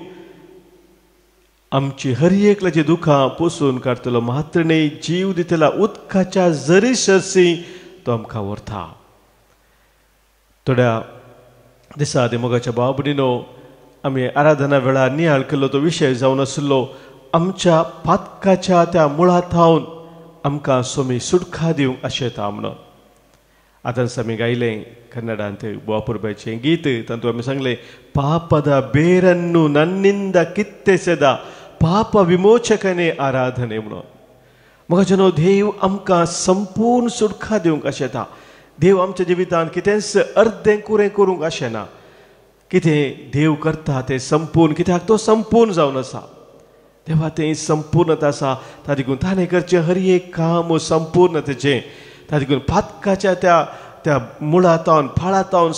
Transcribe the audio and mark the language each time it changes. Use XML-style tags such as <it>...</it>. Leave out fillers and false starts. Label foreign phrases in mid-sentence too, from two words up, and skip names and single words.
<kok>आमची हर एकल्याची दुखां पुसून काडटलो मात्र न्ही जीव दितेल्या उदकाच्या झरी सरसी तो आमकां व्हरता थोड्या दिसा मोगाच्या भाव भयणीनो आमी आराधना वेळार नियाळ केल्लो तो विशय जावन आसलो आमच्या पातकाच्या त्या मुळांत थावन आमकां सोमी सुटका दिवंक आशेता म्हणून आतां आमी गायलें कन्नडांत वापुरबायचें गीत तातूंत आमी सांगलें पापद</kok> <kn>ಬೇರನ್ನು ನನ್ನಿಂದ ಕಿತ್ತೆಸೆದ ಪಾಪ ವಿಮೋಚಕನೇ</kn> <kok>आराधने म्हणून म्हाका जनो देव आमकां संपूर्ण सुटका दिवंक आशेता देव आमच्या जिवितांत कितेंच अर्दें कुरें करूंक आशेना कितें देव करता तें संपूर्ण कित्याक तो संपूर्ण जावन आसा देवा तें संपूर्णता आसा तातूंत ताणें करचें हर एक काम संपूर्णतेचें तातूंत पातकाच्या त्या मुळांतावन फाळांतावन</kok>